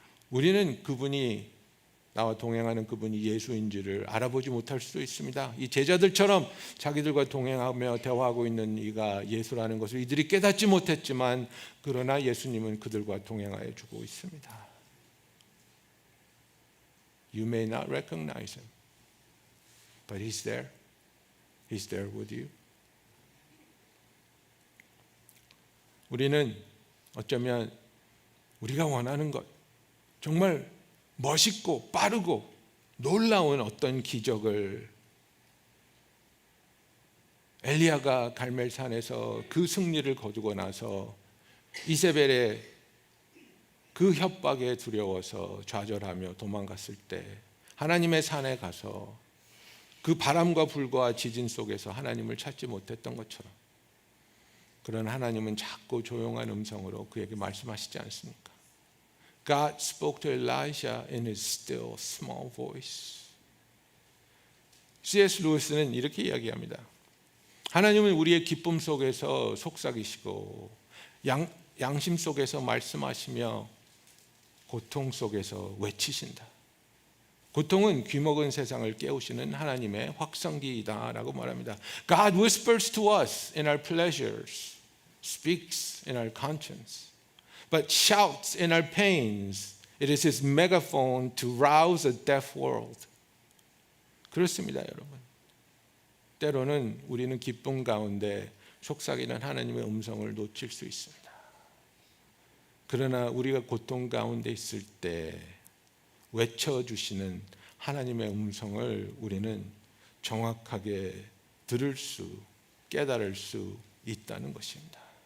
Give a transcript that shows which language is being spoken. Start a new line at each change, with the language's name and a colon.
Korean: 우리는 그분이, 나와 동행하는 그분이 예수인지를 알아보지 못할 수도 있습니다. 이 제자들처럼 자기들과 동행하며 대화하고 있는 이가 예수라는 것을 이들이 깨닫지 못했지만 그러나 예수님은 그들과 동행하여 주고 있습니다.
English: You may not recognize him, but he's there. He's there with you.
Korean: 우리는 어쩌면 우리가 원하는 것, 정말 멋있고 빠르고 놀라운 어떤 기적을 엘리야가 갈멜산에서 그 승리를 거두고 나서 이세벨의 그 협박에 두려워서 좌절하며 도망갔을 때 하나님의 산에 가서 그 바람과 불과 지진 속에서 하나님을 찾지 못했던 것처럼 그런 하나님은 작고 조용한 음성으로 그에게 말씀하시지 않습니까?
English: God spoke to Elijah in his still small voice. C.S.
Korean: 루이스는 이렇게 이야기합니다. 하나님은 우리의 기쁨 속에서 속삭이시고 양심 속에서 말씀하시며 고통 속에서 외치신다. 고통은 귀먹은 세상을 깨우시는 하나님의 확성기이다라고 말합니다.
English: God whispers to us in our pleasures, speaks in our conscience, but shouts in our pains. It is his megaphone to rouse a deaf world.
Korean: 그렇습니다, 여러분. 때로는 우리는 기쁨 가운데 속삭이는 하나님의 음성을 놓칠 수 있습니다. 그러나 우리가 고통 가운데 있을 때 외쳐주시는 하나님의 음성을 우리는 정확하게 들을 수, 깨달을 수 있다는 것입니다.